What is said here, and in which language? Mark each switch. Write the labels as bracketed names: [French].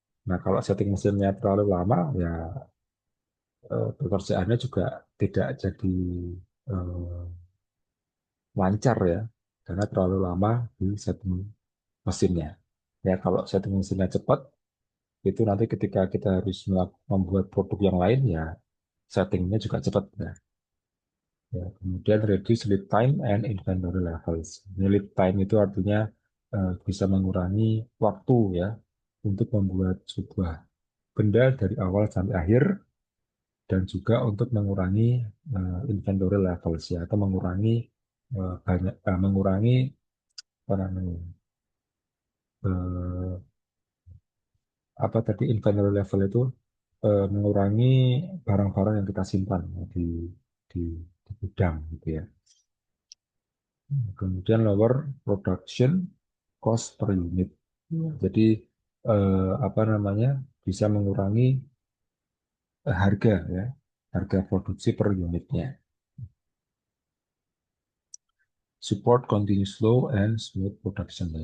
[Indonesian] Nah, kalau setting mesinnya terlalu lama, ya pekerjaannya juga tidak jadi eh, lancar ya, karena terlalu lama di setting mesinnya. Ya, kalau setting mesinnya cepat, Itu nanti ketika kita harus membuat produk yang lain ya settingnya juga cepat ya. Ya, kemudian [English] reduce lead time and inventory levels. [Indonesian] Ini lead time itu artinya bisa mengurangi waktu ya untuk membuat sebuah benda dari awal sampai akhir dan juga untuk mengurangi inventory levels ya atau mengurangi mengurangi apa namanya eh, apa tadi inventory level itu mengurangi barang-barang yang kita simpan ya, di, di gudang gitu ya. Kemudian [English] lower production cost per unit. [Indonesian] Jadi apa namanya bisa mengurangi harga ya, harga produksi per unitnya. [English] Support continuous flow and smooth production ya.